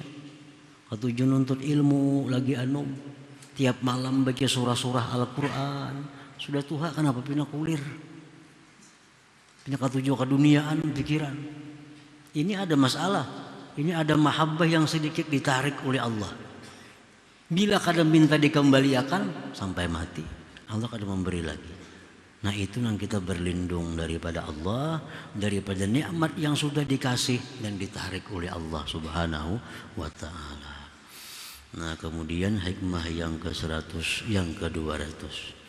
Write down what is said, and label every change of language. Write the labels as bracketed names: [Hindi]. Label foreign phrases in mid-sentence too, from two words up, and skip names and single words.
[Banjar] Ketujuh nuntut ilmu, lagi anum. Tiap malam baca surah-surah Al-Quran. Sudah tua kenapa pina kulir? Pina ketujuh keduniaan pikiran. [Indonesian] Ini ada masalah. Ini ada mahabbah yang sedikit ditarik oleh Allah. [Banjar] Bila kada minta dikembalikan sampai mati, Allah kada memberi lagi. [Indonesian] Nah, itu yang kita berlindung daripada Allah, daripada nikmat yang sudah dikasih dan ditarik oleh Allah [Arabic] سبحانه وتعالى. [Indonesian] Nah kemudian hikmah yang ke-100, yang ke-200.